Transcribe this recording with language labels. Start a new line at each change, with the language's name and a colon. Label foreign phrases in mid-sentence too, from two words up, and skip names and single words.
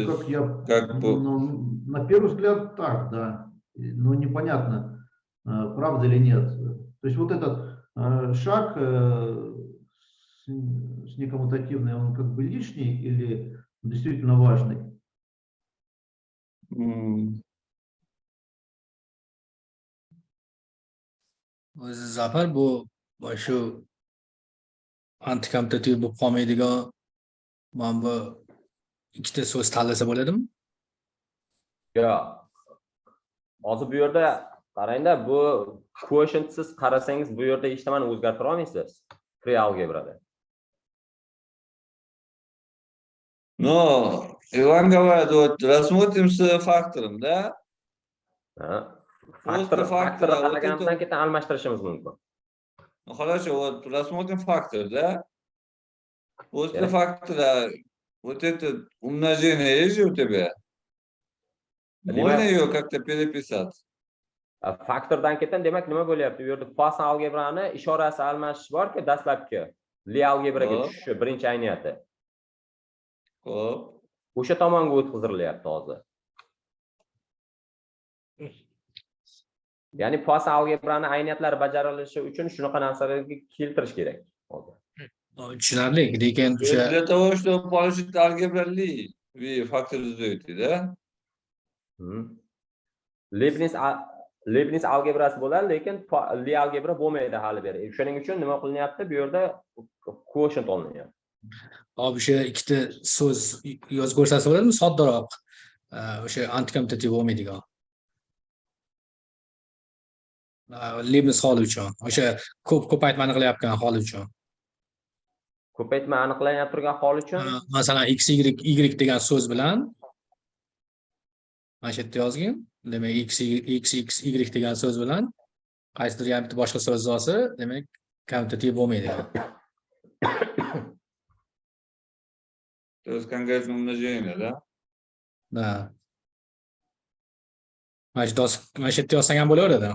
Russian: как я, как бы... ну, на первый взгляд, так, да. Но непонятно, правда или нет. То есть вот этот шаг с некоммутативной, он как бы лишний или действительно важный?
Uzbek: o'zi Zafar bu shu antikompetitiv bo'lib qolmaydigan mana bu ikkita so'z tanlasa bo'ladimi? Yo'q. Hozir bu yerda qarangda, bu quotientsiz qarasangiz bu yerda hech nimani o'zgartira olmaysiz. Free algebrada.
Russian: Но Иван говорит, вот рассмотрим с фактором, да?
Uzbek: Faktor
Russian: фактора, вот
Uzbek: qaraganimizdan
Russian: это...
Uzbek: keyin almashtirishimiz mumkin.
Russian: Ну хорошо, вот рассмотрим фактор, да? После фактора вот это умножение есть же у тебя? Можно ее как-то переписать?
Uzbek: Faktordan keyin demak nima bo'lyapti? Bu yerda Poisson algebrani ishorasi almashish bor-ku, dastlabki Lie algebraga tushishi birinchi ayniyati. Hop. O'sha tomonga o'tkazilyapti hozir. Ya'ni Poisson algebrani ayniyatlari bajarilishi uchun shunaqa narsalarga keltirish kerak hozir. Tushunarli, lekin o'sha
Russian: Для того, чтобы получить алгебра Ли, вы факторизуете, да?
Uzbek: Leibniz algebrasi bo'ladi, lekin Lie algebra bo'lmaydi hali beri. Shuning uchun nima qilinyapti? Bu yerda quotient olinyapti. hop o'sha ikkita so'z yozib ko'rsatsa bo'ladimi? Soddaroq. O'sha antikompetitiv bo'lmaydigan. Leibniz holi uchun. O'sha ko'paytma aniqlayotgan holi uchun. Ko'paytma aniqlanib turgan hol uchun Masalan, x y degan so'z bilan mana shu yerda yozgin. Demak, x y degan so'z bilan qaysidir ham bitta boshqa so'z olsa, demak, kommutativ bo'lmaydi.
Russian: То есть конкретно умножение, да? Da.
Uzbek: Mana shu yerda yozsang ham bo'laveradi.